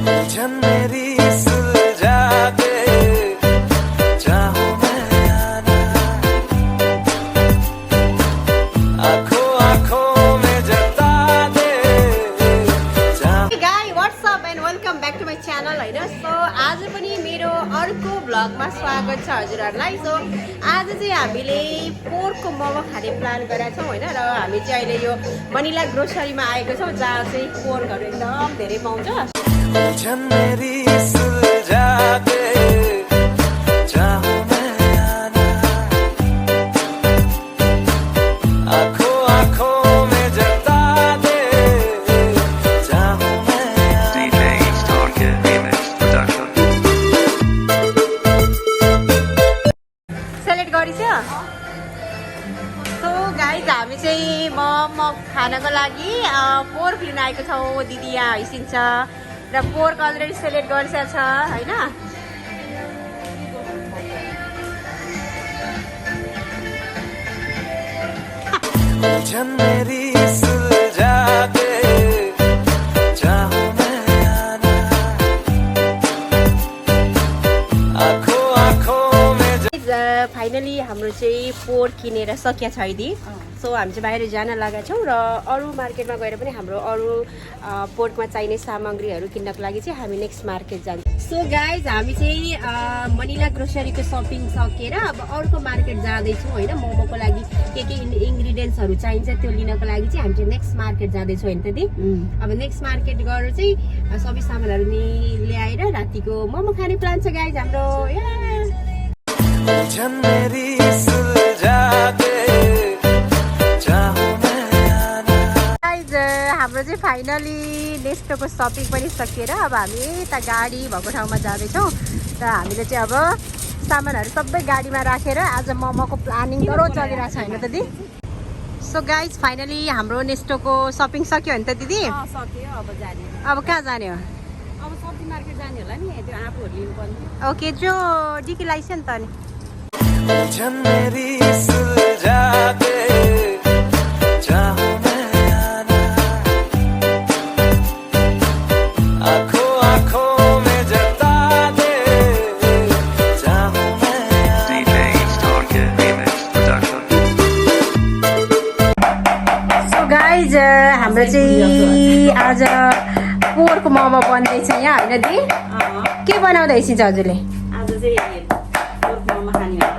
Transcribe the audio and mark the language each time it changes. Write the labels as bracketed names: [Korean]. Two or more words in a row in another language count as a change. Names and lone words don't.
[Hindi] उलझन मेरी सुलझा दे, चाहूं मैं आना, आँखों आँखों में जता दे, [English] Hey guys, what's up and welcome back to my channel हैन। [Nepali] सो आज पनि मेरो अर्को भ्लगमा स्वागत छ हजुरहरूलाई। सो आज चाहिँ हामीले पोर्कको मोमो खाने प्लान गरेका छौँ हैन, र हामी चाहिँ अहिले यो मनिला ग्रोसरीमा आएको छौँ जहाँ चाहिँ पोर्कहरू एकदम धेरै पाउँछ। [Hindi] उलझन मेरी सुलझा दे, चाहूं मैं आना, आँखों आँखों में जता दे, चाहूं मैं [Nepali] सेलेक्ट गरिसक्यो। [English] so guys [Nepali] हामी चाहिँ मोमो खानको लागि पोर्क लिन आएको छौँ। दिदी यहाँ हैसिन्छ र [English] pork already select [Nepali] गरिसकेको छ हैन। [Hindi] उलझन मेरी सुलझा दे, चाहूं मैं आना, आँखों आँखों में [Nepali] फाइनली हाम्रो चाहिँ पोर्क किनेर सकिया छ है दी। सो हामी चाहिँ बाहिर जान लागेका छौँ र अरू मार्केटमा गएर पनि हाम्रो अरू पोर्कमा चाहिने सामग्रीहरू किन्नको लागि चाहिँ हामी [English] next market [Nepali] जान्छौँ। [English] so guys [Nepali] हामी चाहिँ मनिला ग्रोसरीको सपिङ सकेर अब अर्को मार्केट जाँदैछौँ होइन। मोमोको लागि के इन्ग्रिडियन्ट्सहरू चाहिन्छ त्यो लिनको लागि चाहिँ हामी चाहिँ [English] next market [Nepali] जाँदैछौँ होइन त दी। अब [English] next market [Nepali] गएर चाहिँ सबै सामानहरू ल्याएर रातिको मोमो खाने प्लान छ गाइज हाम्रो। [Hindi] उलझन मेरी सुलझा दे, चाहूं मैं आना। [Nepali] गाइज हाम्रो चाहिँ फाइनली नेस्टोको सपिङ पनि सकिएर अब हामी यता गाडी भएको ठाउँमा जाँदैछौँ र हामीले चाहिँ अब सामानहरू सबै गाडीमा राखेर आज मोमोको प्लानिङ गरौँ चलिरहेको छ होइन त दिदी। [English] so guys [Nepali] फाइनली हाम्रो नेस्टोको सपिङ सक्यो होइन त दिदी। सक्यो अब जाने। अब कहाँ जाने हो? अब सब्जी मार्केट जाने होला नि, त्यो आफूहरू लिनुपर्ने। ओके जो डिकी लगाइस नि त नि। [Hindi] उलझन मेरी सुलझा दे, चाहूं मैं आना, आँखों आँखों में जता दे, चाहूं मैं [English] so guys [Nepali] हाम्रो चाहिँ आज पोर्क मोमो बन्दैछ यहाँ होइन दी। के बनाउँदैछ हजुरले? आज चाहिँ पोर्क मोमो खाने भनेर